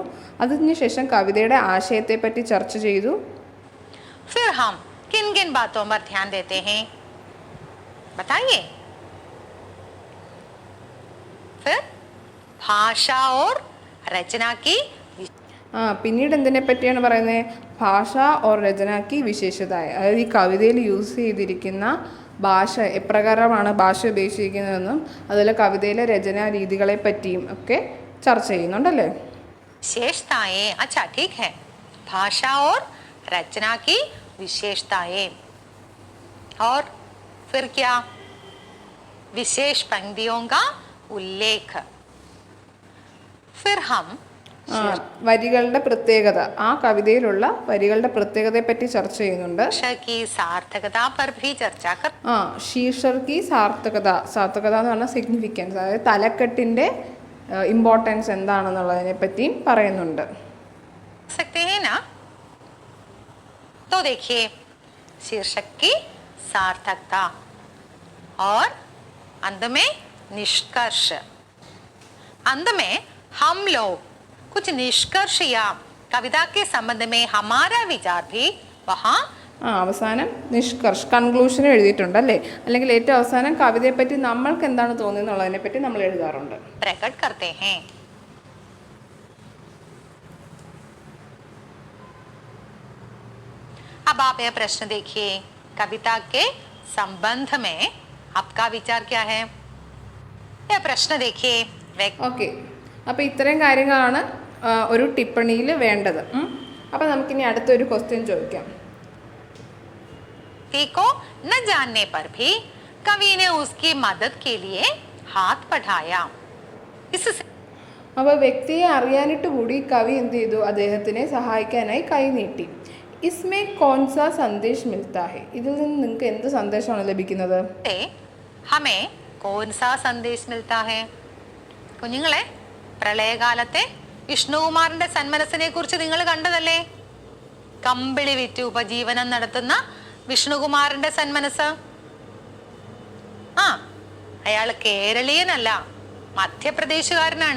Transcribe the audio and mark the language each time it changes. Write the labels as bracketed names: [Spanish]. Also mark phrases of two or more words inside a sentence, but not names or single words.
[Malayalam] അതിനുശേഷം കവിതയുടെ ആശയത്തെപ്പറ്റി ചർച്ച ചെയ്തു. [Hindi] फिर हम किन किन बातों पर ध्यान देते हैं बताइए. फिर भाषा और रचना की [Malayalam] പിന്നീട് എന്തിനെ പറ്റിയാണ് പറയുന്നത്? [Hindi] भाषा और रचना की विशेषताएं, [Malayalam] അതായത് ഈ കവിതയിൽ യൂസ് ചെയ്തിരിക്കുന്ന ഭാഷ എപ്രകാരമാണ് ഭാഷ ഉപയോഗിച്ചിരിക്കുന്നതെന്നും അതുപോലെ കവിതയിലെ രചനാ രീതികളെ പറ്റിയും ഒക്കെ ചർച്ച ചെയ്യുന്നുണ്ടല്ലേ. [Hindi] विशेषताएं, अच्छा ठीक है, भाषा और रचना की विशेषताएं. और फिर क्या? विशेष पंक्तियों का उल्लेख. फिर हम [Malayalam] വരികളുടെ പ്രത്യേകത, ആ കവിതയിലുള്ള വരികളുടെ പ്രത്യേകതയെ പറ്റി ചർച്ച ചെയ്യുന്നുണ്ട്. [Hindi] की सार्थकता पर भी चर्चा कर. शीर्षक की सार्थकता, [Malayalam] സാർത്ഥകത എന്ന് പറഞ്ഞാൽ സിഗ്നിഫിക്കൻസ്, അതായത് തലക്കെട്ടിൻ്റെ ഇമ്പോർട്ടൻസ് എന്താണെന്നുള്ളതിനെ പറ്റിയും പറയുന്നുണ്ട്. [Hindi] सकते हैं ना? तो देखिए, शीर्षक की सार्थकता और अंत में निष्कर्ष. अंत में हम लोग कुछ निष्कर्ष या कविता के संबंध में हमारा विचार भी वहाँ [Malayalam] അവസാനം നിഷ്കർഷ് കൺക്ലൂഷൻ എഴുതിയിട്ടുണ്ട് അല്ലേ, അല്ലെങ്കിൽ ഏറ്റവും അവസാനം കവിതയെപ്പറ്റി നമ്മൾക്ക് എന്താണ് തോന്നിയെന്നുള്ളതിനെ പറ്റി നമ്മൾ എഴുതാറുണ്ട്. [Hindi] प्रकट करते हैं. अब आप यह प्रश्न देखिए, कविता के संबंध में आपका विचार क्या है? यह प्रश्न देखिए. [Malayalam] ഓക്കെ, അപ്പോൾ ഇത്രയും കാര്യങ്ങളാണ് ഒരു ടിപ്പണിയിൽ വേണ്ടത്. അപ്പോൾ നമുക്കിനി അടുത്തൊരു ക്വസ്റ്റ്യൻ ചോദിക്കാം. [Hindi] को न जानने पर भी कवि ने उसकी मदद के लिए हाथ बढ़ाया. इससे [Malayalam] അപ്പോൾ വ്യക്തിയെ അറിയാനിട്ട് കൂടി കവി എന്ത് ചെയ്തു? അദ്ദേഹത്തിനെ സഹായിക്കാനായി കൈ നീട്ടി. [Hindi] इसमें कौन सा संदेश मिलता है, [Malayalam] ഇതിൽ നിന്ന് നിങ്ങൾക്ക് എന്ത് സന്ദേശമാണ് ലഭിക്കുന്നത്? [Hindi] हमें कौन सा संदेश मिलता है? [Malayalam] കുഞ്ഞുങ്ങളെ, പ്രളയകാലത്തെ വിഷ്ണുകുമാറിന്റെ സന്മനസ്സിനെ കുറിച്ച് നിങ്ങൾ കണ്ടതല്ലേ? കമ്പിളി വിറ്റ് ഉപജീവനം നടത്തുന്ന വിഷ്ണുകുമാറിന്റെ സന്മനസ്. അയാൾ കേരളീയനല്ല, മധ്യപ്രദേശുകാരനാണ്.